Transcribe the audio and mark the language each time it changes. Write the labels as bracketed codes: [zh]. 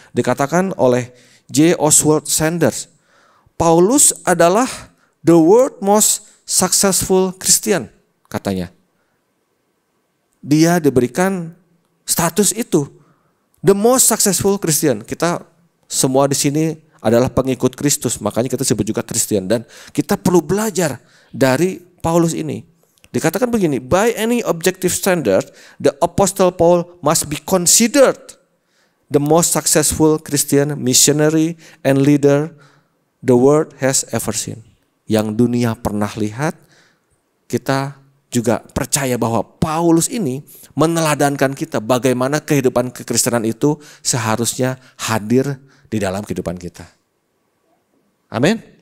[id] Dikatakan oleh J. Oswald Sanders, Paulus adalah [en] the world most successful Christian, [id] katanya. Dia diberikan status itu, [en] the most successful Christian. [id] Kita semua di sini adalah pengikut Kristus, makanya kita sebut juga Kristen. Dan kita perlu belajar dari Paulus ini. Dikatakan begini, [en] by any objective standard, the Apostle Paul must be considered the most successful Christian missionary and leader the world has ever seen. [id] Yang dunia pernah lihat, kita juga percaya bahwa Paulus ini meneladankan kita bagaimana kehidupan kekristenan itu seharusnya hadir di dalam kehidupan kita. Amin.